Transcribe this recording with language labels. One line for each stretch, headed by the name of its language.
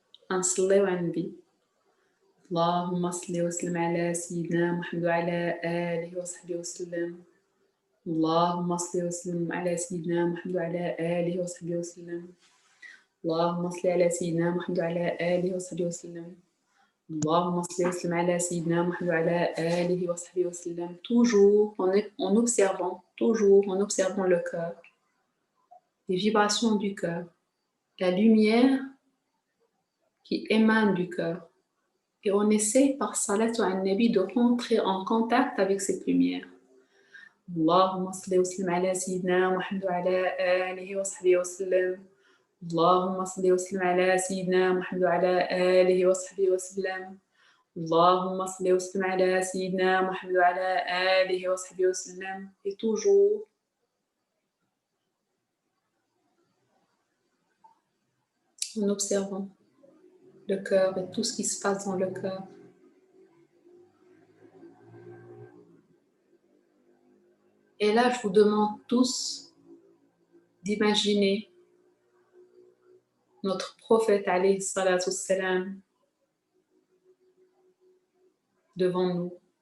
Arabic: à نصلي ونبي اللهم صل وسلم على سيدنا محمد وعلى آله وصحبه وسلم اللهم صل وسلم على سيدنا محمد وعلى آله وصحبه وسلم اللهم صل على سيدنا محمد وعلى آله وصحبه وسلم اللهم صل وسلم على سيدنا محمد وعلى آله وصحبه وسلم.
French: Toujours en observant le cœur, les vibrations du cœur, la lumière qui émane du cœur. Et on essaie par salatu an-nabi de rentrer en contact avec cette lumière.
Arabic: اللهم صل وسلم على سيدنا محمد وعلى آله وصحبه وسلم اللهم صل وسلم على سيدنا محمد وعلى آله وصحبه وسلم اللهم صل وسلم على سيدنا محمد وعلى آله وصحبه وسلم.
French: Et toujours en observant le cœur et tout ce qui se passe dans le cœur. Et là, je vous demande tous d'imaginer notre prophète
Arabic: alayhi salatu wassalam
French: devant nous.